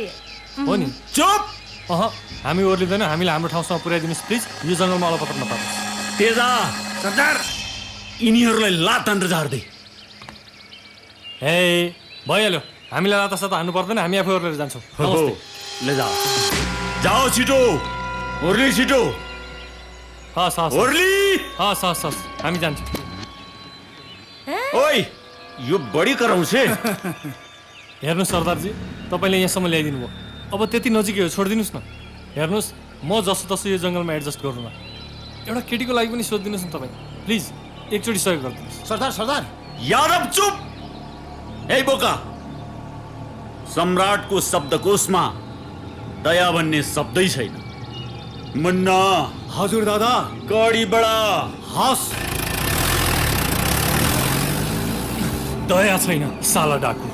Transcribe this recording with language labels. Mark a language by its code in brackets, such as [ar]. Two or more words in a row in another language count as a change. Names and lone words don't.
[ne] हो नि चुप हामी ओर्लिँदैन हामीले हाम्रो ठाउँसम्म पुर्याइदिनुहोस् प्लिज यो जङ्गलमा अलपत्र नपार्नुहोस् तेजा सरदार यिनीहरूलाई लात हानेर झार्दै हे भइहाल्यो हामीलाई लाता साता हान्नु पर्दैन हामी आफै ओर्लेर जान्छौँ नमस्ते। ले [hi] जाओ जाओ [ne] छिटो ओर्ली छिटो हस् हस् ओर्ली हस् हस् हस् हामी जान्छौँ ओइ यो बढी कराउँछे हेर्नुहोस् सरदारजी तपाईँले यहाँसम्म ल्याइदिनु भयो अब त्यति नजिकै हो छोडिदिनुहोस् न हेर्नुहोस् म जस्तो तस्तो यो जङ्गलमा एडजस्ट गर्नु न एउटा केटीको लागि पनि सोधिदिनुहोस् न तपाईँ प्लिज एकचोटि सहयोग गरिदिनुहोस् सरदार सरदार यादव चुप ए बोका सम्राटको शब्दकोशमा दया भन्ने शब्दै छैन मुन्ना हजुर दादा [hi] गाडी बडा [ne] हस् दया छैन साला डाकु